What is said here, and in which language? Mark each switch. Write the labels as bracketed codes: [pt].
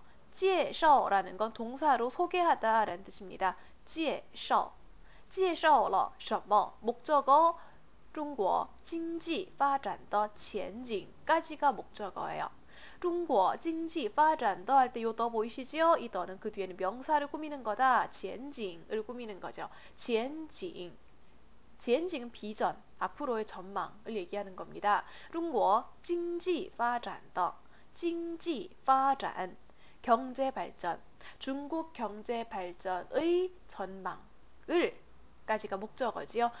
[ko] 介绍라는 건 동사로 소개하다 라는 뜻입니다. [zh] 介绍了什么? [ko] 목적어 [zh] 中国经济发展的前景 [ko] 까지가 목적어예요. 중국 [zh] 经济发展的 [ko] 할 때 요 더 보이시죠? 이 더는 그 뒤에는 명사를 꾸미는 거다. 前景을 꾸미는 거죠. 前景 前景은 비전, 앞으로의 전망을 얘기하는 겁니다. 중국 [zh] 经济发展的经济发展 [ko] 경제 발전, 중국 경제 발전의 전망을 까지가 목적어지요.